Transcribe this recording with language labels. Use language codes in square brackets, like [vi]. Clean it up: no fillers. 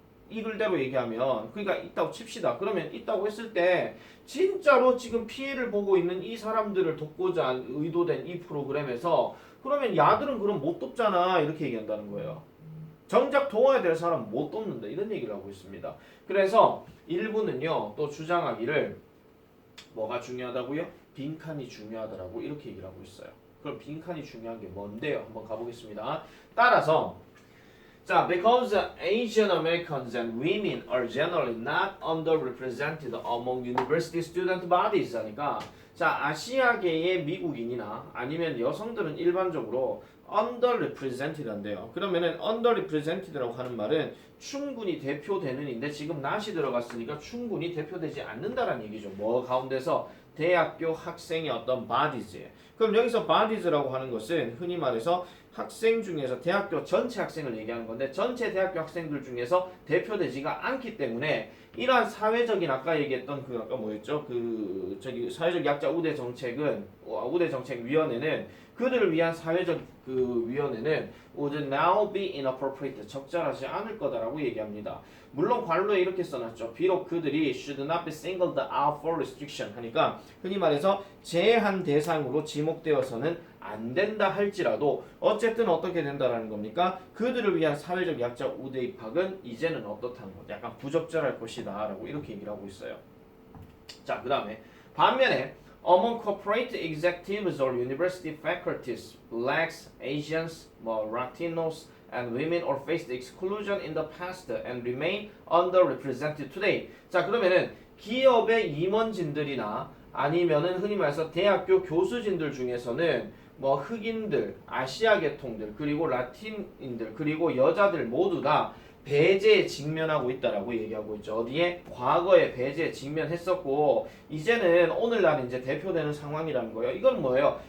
[ko] 이 글대로 얘기하면 그러니까 있다고 칩시다. 그러면 있다고 했을 때 진짜로 지금 피해를 보고 있는 이 사람들을 돕고자 의도된 이 프로그램에서 그러면 야들은 그럼 못 돕잖아 이렇게 얘기한다는 거예요. 정작 도와야 될 사람은 못 돕는다 이런 얘기를 하고 있습니다. 그래서 일부는요 또 주장하기를 뭐가 중요하다고요? 빈칸이 중요하다라고 이렇게 얘기를 하고 있어요. 그럼 빈칸이 중요한 게 뭔데요? 한번 가보겠습니다. [en] 따라서 자, because Asian Americans and women are generally not underrepresented among university student bodies [ko] 하니까 자, 아시아계의 미국인이나 아니면 여성들은 일반적으로 underrepresented 한대요. 그러면은 underrepresented라고 하는 말은 충분히 대표되는인데 지금 not이 들어갔으니까 충분히 대표되지 않는다라는 얘기죠. 뭐 가운데서 대학교 학생의 어떤 bodies. 그럼 여기서 bodies라고 하는 것은 흔히 말해서 학생 중에서 대학교 전체 학생을 얘기하는 건데 전체 대학교 학생들 중에서 대표되지가 않기 때문에 이러한 사회적인 아까 얘기했던 그 아까 뭐였죠? 그 저기 사회적 약자 우대 정책은 우대 정책 위원회는 그들을 위한 사회적 그 위원회는 [en] would now be inappropriate [ko] 적절하지 않을 거다라고 얘기합니다. 물론 관로에 이렇게 써놨죠. 비록 그들이 [en] should not be singled out for restriction [ko] 하니까 흔히 말해서 제한 대상으로 지목되어서는 안 된다 할지라도 어쨌든 어떻게 된다라는 겁니까? 그들을 위한 사회적 약자 우대 입학은 이제는 어떻다는 것, 약간 부적절할 것이다라고 이렇게 얘기를 하고 있어요. 자, 그 다음에 반면에 [en] among corporate executives or university faculties, blacks, Asians, Latinos, and women are faced exclusion in the past and remain underrepresented today. [ko] 자, 그러면은 기업의 임원진들이나 아니면은 흔히 말해서 대학교 교수진들 중에서는 뭐 흑인들, 아시아 계통들, 그리고 라틴인들, 그리고 여자들 모두 다 배제에 직면하고 있다라고 얘기하고 있죠. 어디에? 과거에 배제에 직면했었고 이제는 오늘날 이제 대표되는 상황이라는 거예요. 이건 뭐예요?